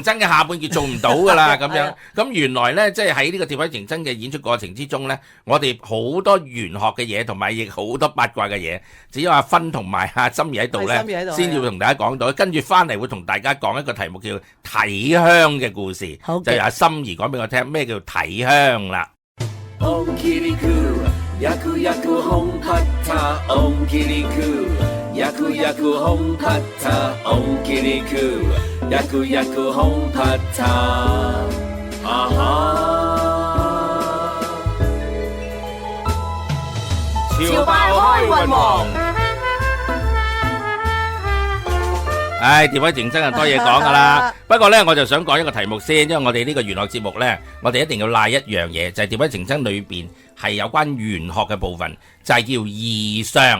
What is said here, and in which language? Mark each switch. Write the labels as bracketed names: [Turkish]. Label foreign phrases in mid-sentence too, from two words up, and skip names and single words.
[Cantonese] 情真嘅下半節做唔到噶啦咁樣。咁原來咧，即係喺呢個鐵位情真嘅演出過程之中咧，我哋好多玄學嘅嘢，同埋亦好多八卦嘅嘢，只有阿芬同埋阿心怡喺度咧，先要同大家講到。跟住翻嚟會同大家講一個題目叫睇香嘅故事，就由阿心怡講俾我聽咩叫睇香啦。 Yaku yaku home pata, om kiriku. Yaku yaku home pata, aha. 潮爆開運王。唉，電位情真係多嘢講噶啦。不過咧，我就想講一個題目先，因為我哋呢個玄學節目咧，我哋一定要賴一樣嘢，就係電位情真裏邊係有關玄學嘅部分，就係叫異相。